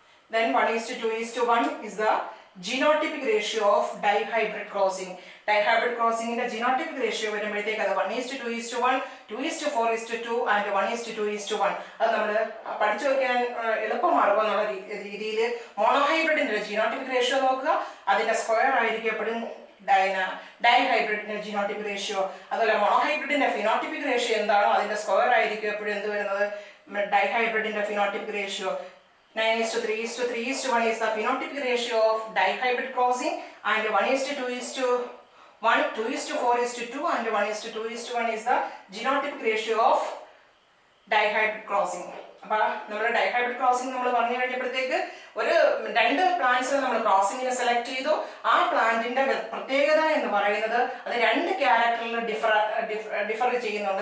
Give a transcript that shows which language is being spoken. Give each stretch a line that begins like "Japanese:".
English: Then 1:2:1 is the genotypic ratio of dihybrid crossing. Dihybrid crossing in the genotypic ratio
Malayalam: വരുമ്പോഴത്തേക്ക് അത്
English: 1:2:1, 2:4:2 and 1:2:1.
Malayalam: അത് നമ്മൾ പഠിച്ചു വെക്കാൻ എളുപ്പമാർഗം എന്നുള്ള രീതിയിൽ മോണോഹൈബ്രിഡിന്റെ ജീനോട്ടിപ്പിക് റേഷ്യോ നോക്കുക, അതിന്റെ സ്ക്വയർ ആയിരിക്കും എപ്പോഴും ഡൈഹൈബ്രിഡിന്റെ ജീനോട്ടിപ്പിക് റേഷ്യോ. അതുപോലെ മോണോഹൈബ്രിഡിന്റെ ഫിനോട്ടിപ്പിക് റേഷ്യോ എന്താണോ അതിന്റെ സ്ക്വയർ ആയിരിക്കും എപ്പോഴും എന്ത് വരുന്നത് ഡൈഹൈബ്രിഡിന്റെ phenotypic ratio.
English: 9:3:3:1 is the phenotypic ratio of dihybrid crossing, and 1:2:1, 2:4:2 and 1:2:1 is the genotypic ratio of dihybrid crossing.
Malayalam: അപ്പോൾ നമ്മൾ ഡൈഹൈബ്രിഡ് ക്രോസിംഗ് നമ്മൾ പറഞ്ഞു കഴിഞ്ഞപ്പോഴത്തേക്ക് ഒരു 2 പ്ലാന്റ്സിൽ നമ്മൾ ക്രോസിങ്ങിനെ സെലക്ട് ചെയ്തു. ആ പ്ലാന്റിന്റെ പ്രത്യേകത എന്ന് പറയുന്നത് അത് 2 ക്യാരക്ടറിൽ ഡിഫർ ചെയ്യുന്നുണ്ട്.